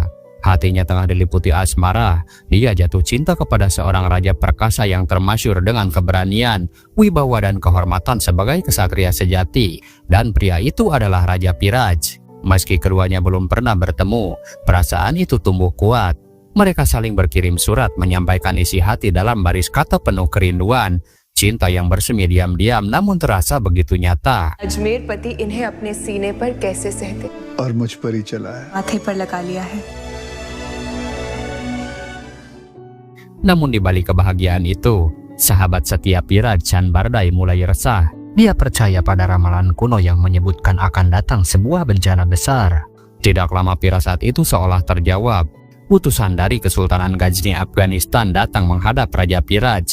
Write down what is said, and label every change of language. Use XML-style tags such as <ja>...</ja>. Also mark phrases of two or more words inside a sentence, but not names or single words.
<id>Hatinya tengah diliputi asmara. Dia jatuh cinta kepada seorang raja perkasa yang termasyhur dengan keberanian, wibawa, dan kehormatan sebagai kesatria sejati. Dan pria itu adalah Raja Piraj. Meski keduanya belum pernah bertemu, perasaan itu tumbuh kuat. Mereka saling berkirim surat menyampaikan isi hati dalam baris kata penuh kerinduan. Cinta yang bersemi diam-diam namun terasa begitu nyata.</id> <hi>अजमेर पति इन्हें अपने सीने पर कैसे सहते और मुझ पर ही चला है, माथे पर लगा लिया है।</hi> <id>Namun di balik kebahagiaan itu, sahabat setia Piraj, Chand Bardai, mulai resah. Dia percaya pada ramalan kuno yang menyebutkan akan datang sebuah bencana besar. Tidak lama firasat itu seolah terjawab. Utusan dari Kesultanan Ghazni, Afghanistan datang menghadap Raja Piraj.</id>